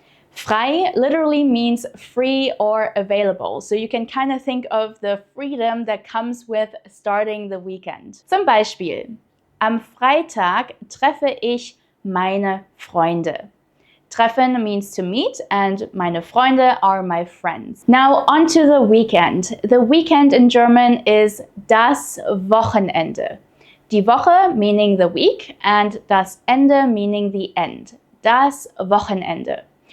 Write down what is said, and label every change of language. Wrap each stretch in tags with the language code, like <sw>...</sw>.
<en>Frei literally means free or available, so you can kind of think of the freedom that comes with starting the weekend.</en> <de>Zum Beispiel, am Freitag treffe ich meine Freunde.</de> <en>Treffen means to meet, and</en> <de>meine Freunde</de> <en>are my friends. Now on to the weekend. The weekend in German is</en> <de>das Wochenende. Die Woche</de> <en>meaning the week, and</en> <de>das Ende</de> <en>meaning the end.</en> <de>Das Wochenende.</de>